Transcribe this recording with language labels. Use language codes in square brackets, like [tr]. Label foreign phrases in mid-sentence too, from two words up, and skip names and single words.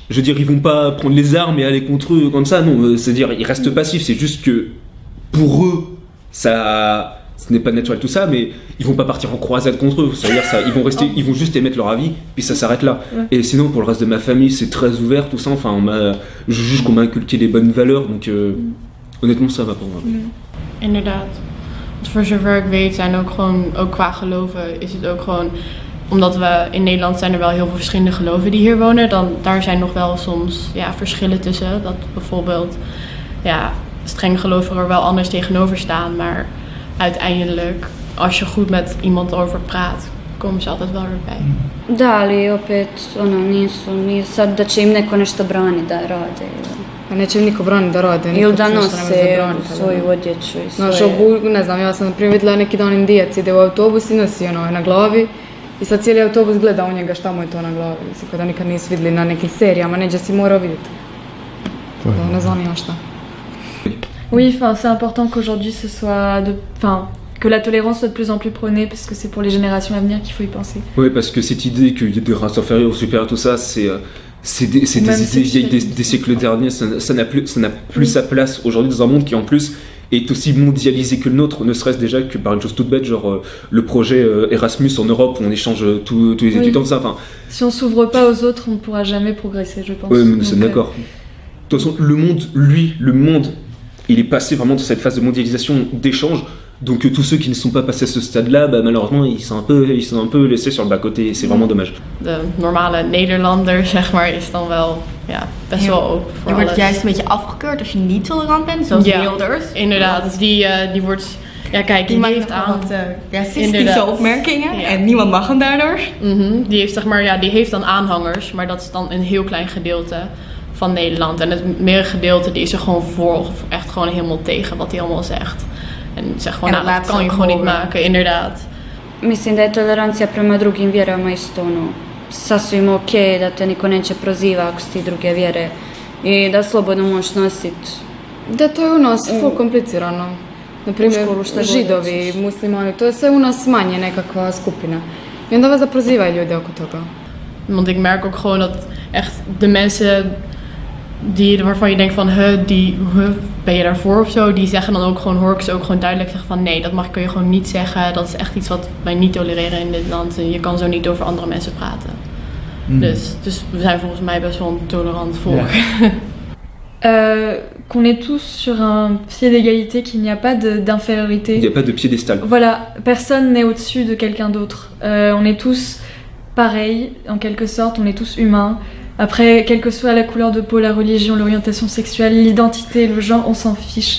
[fr] Je veux dire, ils vont pas prendre les armes et aller contre eux comme ça, non. C'est-à-dire, ils restent passifs, c'est juste que pour eux, ce n'est pas naturel tout ça, mais ils vont pas partir en croisade contre eux. C'est-à-dire, ils vont juste émettre leur avis, puis ça s'arrête là. Et sinon, pour le reste de ma famille, c'est très ouvert, tout ça. Enfin, je juge qu'on m'a inculqué les bonnes valeurs, donc honnêtement, ça va pour moi. [nl] Inderdaad. Want voor zover ik weet zijn ook qua geloven is het ook gewoon... Omdat we in Nederland zijn er wel heel veel verschillende geloven die hier wonen. Daar zijn nog wel soms verschillen tussen. Dat bijvoorbeeld streng gelovigen er wel anders tegenover staan. Maar uiteindelijk, als je goed met iemand over praat, komen ze altijd wel weer bij. [bs] Da, ali opet, nije sad da će im neko nešto brani da rade. Pa neće im niko braniti da rade. Ili da nose svoju odjeću i svoje... Znaš, ne znam, ja sam na primjer vidjela neki dan Indijac ide u autobus i nosi na glavi i sad cijeli autobus gleda u njega šta mu je to na glavi. Mislim, kada nikad nisi vidjeli na nekim serijama, neđe si morao vidjeti. Ne znam ja šta. [fr] Oui, c'est important qu'aujourd'hui ce soit que la tolérance soit de plus en plus prônée, parce que c'est pour les générations à venir qu'il faut y penser. Oui, parce que cette idée qu'il y a des races inférieures ou supérieures, tout ça, c'est des idées vieilles des siècles derniers. Ça n'a plus sa place aujourd'hui dans un monde qui en plus est aussi mondialisé que le nôtre, ne serait-ce déjà que par une chose toute bête, genre le projet Erasmus en Europe où on échange tous les étudiants, tout ça. Enfin, si on s'ouvre pas aux autres, on ne pourra jamais progresser, je pense. Oui, nous sommes d'accord. De toute façon, le monde, il est passé vraiment dans cette phase de mondialisation, d'échange. Donc tous ceux qui ne sont pas passés à ce stade-là, malheureusement, ils sont un peu laissés sur le bas-côté. C'est vraiment dommage. [nl] De normale Nederlander, zeg maar, is dan wel best wel open voor alles. Je wordt juist een beetje afgekeurd als je niet tolerant bent, zoals Wilders. Inderdaad, die wordt... Ja, kijk, die heeft aan racistische opmerkingen en niemand mag hem daardoor. Die heeft die heeft dan aanhangers, maar dat is dan een heel klein gedeelte van Nederland. En het meergedeelte die is er gewoon voor of echt gewoon helemaal tegen wat hij allemaal zegt. En zegt gewoon, dat kan je gewoon niet maken, inderdaad. [bs] Mislim da je tolerancija prema drugim vjerama isto sasvim okej, da te niko neće proziva ako si ti druge vjere i da slobodno možeš nositi. [hr] Da, to je u nas full komplicirano. Naprimjer, židovi, muslimani, to je sve u nas manje nekakva skupina. I onda vas da prozivaju ljudi oko toga. [nl] Want ik merk ook gewoon dat echt de mensen waarvan je denkt van, ben je daarvoor of zo? Die zeggen dan ook gewoon, hoor ik ze ook gewoon duidelijk zeggen van, nee, dat kun je gewoon niet zeggen. Dat is echt iets wat wij niet tolereren in dit land. En je kan zo niet over andere mensen praten. Dus we zijn volgens mij best wel een tolerant volk. [fr] Qu'on est tous sur un pied d'égalité, qu'il n'y a pas d'infériorité. Il n'y a pas de piédestal. Voilà, personne n'est au-dessus de quelqu'un d'autre. On est tous pareils, en quelque sorte, on est tous humains. Après, quelle que soit la couleur de peau, la religion, l'orientation sexuelle, l'identité, le genre, on s'en fiche.